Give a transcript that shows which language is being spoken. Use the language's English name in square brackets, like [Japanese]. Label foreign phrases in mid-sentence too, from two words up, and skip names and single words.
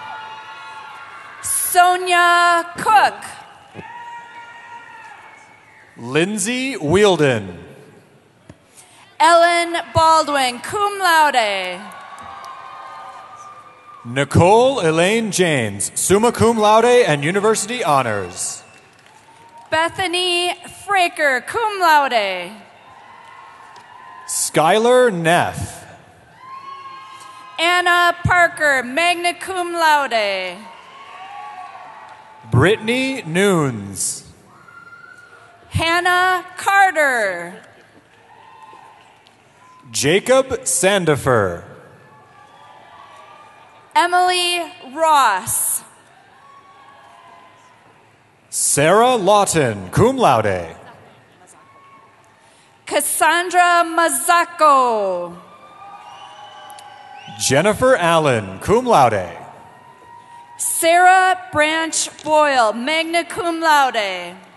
[English] Sonia Cook. Lindsay Wielden. Ellen Baldwin, [Latin] cum laude. [English] Nicole Elaine James, [Latin] summa cum laude [English] and university honors. Bethany Fraker, [Latin] cum laude. [English] Skylar Neff. Anna Parker, [Latin] magna cum laude. [English] Brittany Noons. Hannah Carter. Jacob Sandifer. Emily Ross. Sarah Lawton, [Latin] cum laude. [English] Cassandra Mazzacco. Jennifer Allen, [Latin] cum laude. [English] Sarah Branch Boyle, [Latin] magna cum laude.